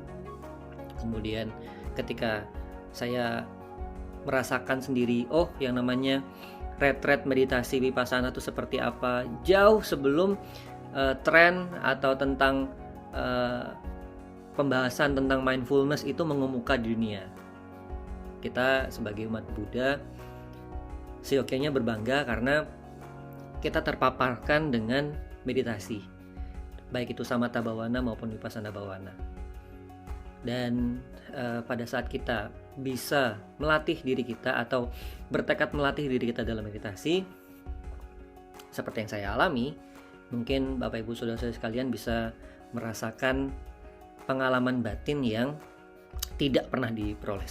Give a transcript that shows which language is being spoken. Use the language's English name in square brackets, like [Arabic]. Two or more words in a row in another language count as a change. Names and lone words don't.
[Indonesian] Kemudian ketika saya merasakan sendiri, yang namanya retret meditasi vipassana itu seperti apa, jauh sebelum tren atau tentang pembahasan tentang mindfulness itu mengemuka di dunia. Kita sebagai umat Buddha seyogyanya berbangga karena kita terpaparkan dengan meditasi, baik itu [Pali] samatha bhavana [Indonesian] maupun [Pali] vipassana bhavana. [Indonesian] Dan pada saat kita bisa melatih diri kita atau bertekad melatih diri kita dalam meditasi seperti yang saya alami, mungkin Bapak Ibu Saudara-saudara sekalian bisa merasakan pengalaman batin yang tidak pernah diperoleh sebelumnya.